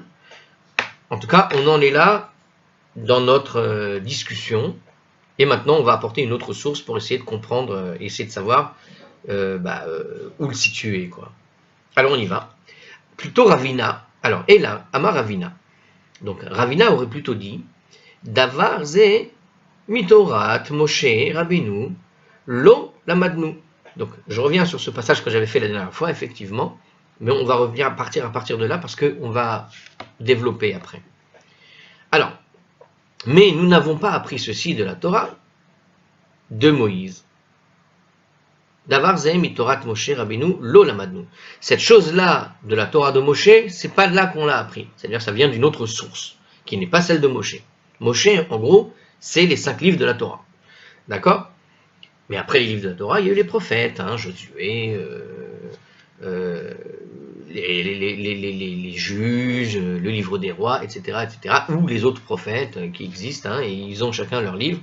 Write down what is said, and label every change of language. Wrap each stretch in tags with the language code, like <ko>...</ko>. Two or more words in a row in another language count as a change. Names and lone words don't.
<fr>En tout cas, on en est là dans notre discussion, et maintenant on va apporter une autre source pour essayer de comprendre, essayer de savoir où le situer, quoi. Alors on y va. Plutôt Ravina. Alors, et là, Amar Ravina.</fr> <he>Donc Ravina aurait plutôt dit דבר זה מתורת משה רבינו לא למדנו.</he> <fr>Donc, je reviens sur ce passage que j'avais fait la dernière fois, effectivement, mais on va revenir à partir de là parce qu'on va développer après. Alors, mais nous n'avons pas appris ceci de la Torah de Moïse.</fr> <he>דבר זה מתורת משה רבינו לא למדנו.</he> <fr>Cette chose-là de la Torah de Moshe, c'est pas là qu'on l'a appris. C'est-à-dire, ça vient d'une autre source, qui n'est pas celle de Moshe. Moshe, en gros, c'est les 5 livres de la Torah. D'accord? Mais après les livres de la Torah, il y a eu les prophètes, Josué, les juges, le livre des rois, etc., ou les autres prophètes qui existent, et ils ont chacun leur livre.</fr>